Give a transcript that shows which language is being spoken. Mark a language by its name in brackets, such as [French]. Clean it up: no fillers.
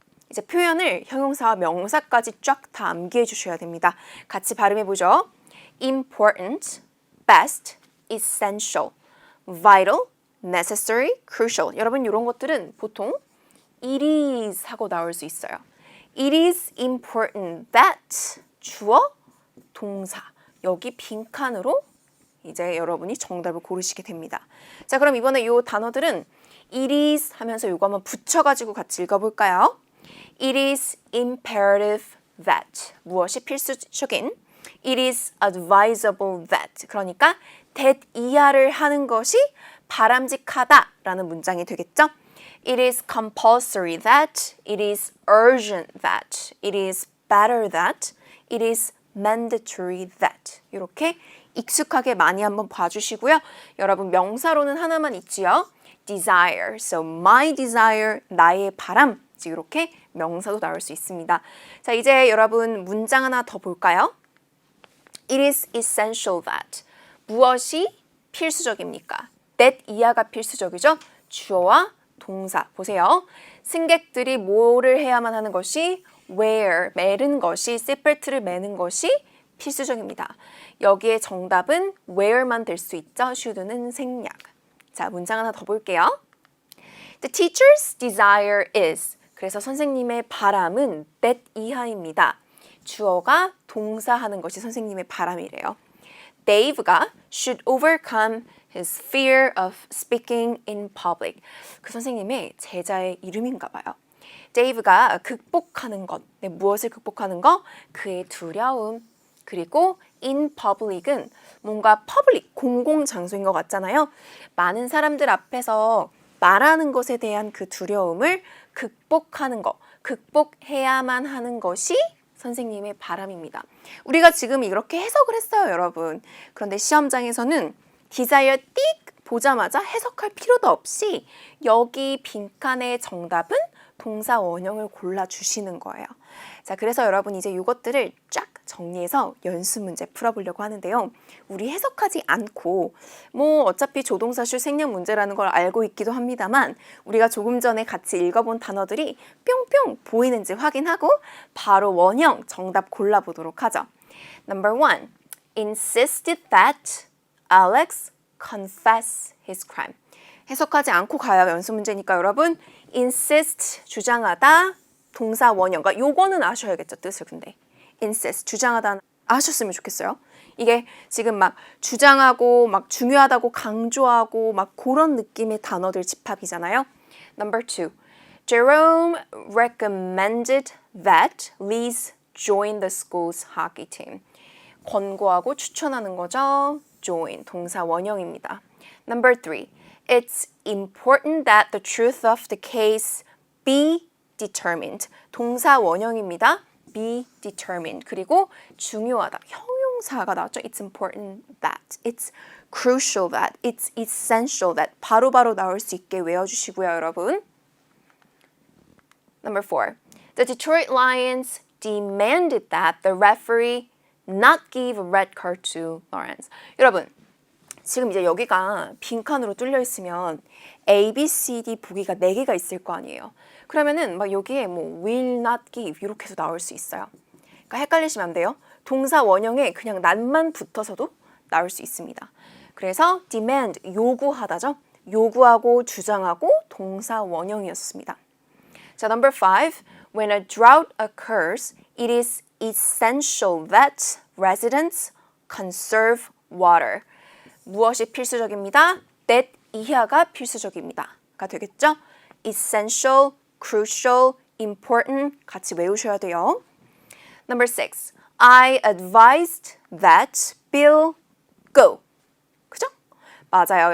[Korean] 이제 표현을 형용사와 명사까지 쫙 다 암기해 주셔야 됩니다. 같이 발음해 보죠. [English] important, best, essential, vital, necessary, crucial. [Korean] 여러분 이런 것들은 보통 it is 하고 나올 수 있어요. [English] It is important that 주어, 동사. [Korean] 여기 빈칸으로 이제 여러분이 정답을 고르시게 됩니다. 자, 그럼 이번에 이 단어들은 it is 하면서 이거 한번 붙여가지고 같이 읽어볼까요? [English] It is imperative that. [Korean] 무엇이 필수적인? [English] It is advisable that. [Korean] 그러니까 that 이하를 하는 것이 바람직하다라는 문장이 되겠죠? [English] It is compulsory that. It is urgent that. It is better that. It is mandatory that. [Korean] 이렇게 익숙하게 많이 한번 봐주시고요. 여러분 명사로는 하나만 있지요. [English] desire. So my desire, [Korean] 나의 바람. 이렇게 명사도 나올 수 있습니다. 자, 이제 여러분 문장 하나 더 볼까요? [English] It is essential that. [Korean] 무엇이 필수적입니까? that 이하가 필수적이죠. 주어와 동사 보세요. 승객들이 뭐를 해야만 하는 것이 wear, 매는 것이 seatbelt를 매는 것이 필수적입니다. 여기에 정답은 wear만 될 수 있죠. should는 생략. 자, 문장 하나 더 볼게요. [English] The teacher's desire is. [Korean] 그래서 선생님의 바람은 that 이하입니다. 주어가 동사하는 것이 선생님의 바람이래요. [English] Dave가 should overcome his fear of speaking in public. [Korean] 그 선생님의 제자의 이름인가 봐요. Dave가 극복하는 것, 네, 무엇을 극복하는 것? 그의 두려움. 그리고 in public은 뭔가 public, 공공장소인 것 같잖아요. 많은 사람들 앞에서 말하는 것에 대한 그 두려움을 극복하는 것, 극복해야만 하는 것이 선생님의 바람입니다. 우리가 지금 이렇게 해석을 했어요, 여러분. 그런데 시험장에서는 desire 띡 보자마자 해석할 필요도 없이 여기 빈칸의 정답은 동사 원형을 골라주시는 거예요. 자, 그래서 여러분 이제 이것들을 쫙 정리해서 연습 문제 풀어보려고 하는데요. 우리 해석하지 않고 뭐 어차피 조동사실 생략 문제라는 걸 알고 있기도 합니다만 우리가 조금 전에 같이 읽어본 단어들이 뿅뿅 보이는지 확인하고 바로 원형 정답 골라보도록 하죠. [English] Number 1. Insisted that Alex confess his crime. [Korean] 해석하지 않고 가야 연습 문제니까 여러분 insist 주장하다 동사 원형. 그러니까 요거는 아셔야겠죠, 뜻을. 근데 insist 주장하다 아셨으면 좋겠어요. 이게 지금 막 주장하고 막 중요하다고 강조하고 막 그런 느낌의 단어들 집합이잖아요. [English] Number 2. Jerome recommended that Liz join the school's hockey team. [Korean] 권고하고 추천하는 거죠. join 동사 원형입니다. [English] Number 3. It's important that the truth of the case be determined. [Korean] 동사 원형입니다. [English] be determined. [Korean] 그리고 중요하다. 형용사가 나왔죠. [English] It's important that. It's crucial that. It's essential that. [Korean] 바로바로 나올 수 있게 외워주시고요, 여러분. [English] Number 4. The Detroit Lions demanded that the referee not give a red card to Lawrence. [Korean] 여러분, 지금 이제 여기가 빈칸으로 뚫려 있으면 A, B, C, D 보기가 4개가 있을 거 아니에요. 그러면은 막 여기에 뭐 [English] will not give [Korean] 이렇게 해서 나올 수 있어요. 그러니까 헷갈리시면 안 돼요. 동사 원형에 그냥 난만 붙어서도 나올 수 있습니다. 그래서 demand 요구하다죠. 요구하고 주장하고 동사 원형이었습니다. [English] 자, number 5. When a drought occurs, it is essential that residents conserve water. [Korean] 무엇이 필수적입니다? that 이하가 필수적입니다.가 되겠죠? essential, crucial, important 같이 외우셔야 돼요. [English] Number 6. I advised that Bill go. [Korean] 그죠? 맞아요.